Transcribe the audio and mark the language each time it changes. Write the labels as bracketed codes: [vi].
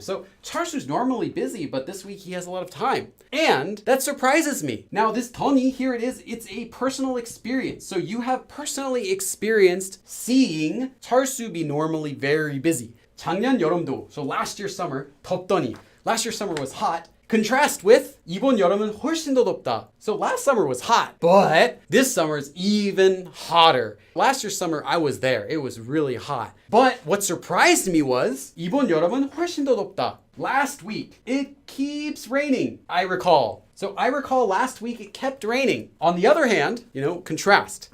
[en] So 철수's normally busy, but this week he has a lot of time. And that surprises me. Now this 더니, here it is, it's a personal experience. So you have personally experienced seeing 철수 be normally very busy. 작년 여름도, so last year's summer, 덥더니. Last year's summer was hot. Contrast with [ko] 이번 여름은 훨씬 더 덥다. [en] So last summer was hot, but this summer is even hotter. Last year's summer, I was there. It was really hot. But what surprised me was [ko] 이번 여름은 훨씬 더 덥다. [en] Last week, it keeps raining, I recall. So I recall last week it kept raining. On the other hand, contrast.